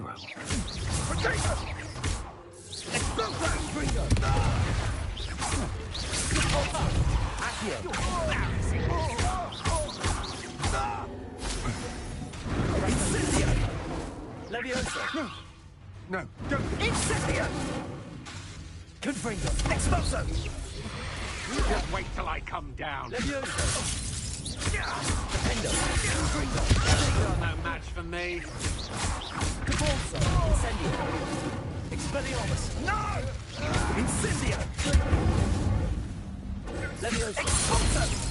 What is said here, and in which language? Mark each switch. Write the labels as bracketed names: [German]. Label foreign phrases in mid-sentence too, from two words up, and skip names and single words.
[English] Potato! Explosion! Confringo! Accio! Incendio! Levioso! No, don't. Incendio! Confringo! Exploso! Just wait till I come down. Levioso! Defendo! Confringo! You're no match for me. Cabalso! Incendio! Expelliarmus! No! Incendio! Levioso! Expulso!